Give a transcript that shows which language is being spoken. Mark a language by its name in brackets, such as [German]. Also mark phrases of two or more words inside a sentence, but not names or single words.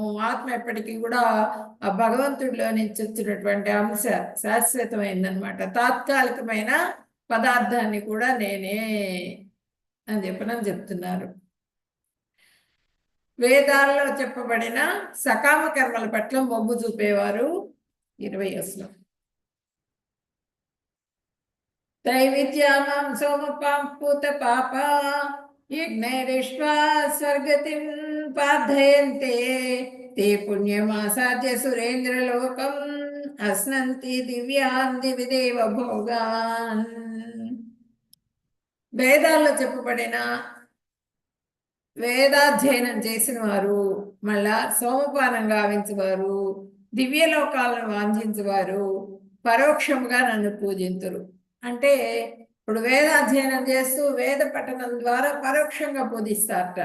[Telugu] ఆత్మ ఎప్పటికీ కూడా ఆ భగవంతుడిలో నుంచి వచ్చినటువంటి అంశ శాశ్వతమైందనమాట. తాత్కాలికమైన పదార్థాన్ని కూడా నేనే అని చెప్తున్నారు. వేదాల్లో చెప్పబడిన సకామ కర్మల పట్ల మొగ్గు చూపేవారు 20వ శ్లోకం. [Sanskrit] त्रैविद्यामां सोमपां पूतपाप यज्ञैरिष्ट्वा स्वर्गतिं पार्थयन्ते ते पुण्यमासाद्य सुरेन्द्रलोकम् अश्नन्ति दिव्यान् दिवि देव भोगान्. [Telugu] వేదాల్లో చెప్పబడిన వేదాధ్యయనం చేసిన వారు, మళ్ళా సోమపానం గావించువారు, దివ్యలోకాలను వాంఛించువారు పరోక్షముగా నన్ను పూజింతురు. అంటే ఇప్పుడు వేదాధ్యయనం చేస్తూ వేద పఠనం ద్వారా పరోక్షంగా పూజిస్తారట.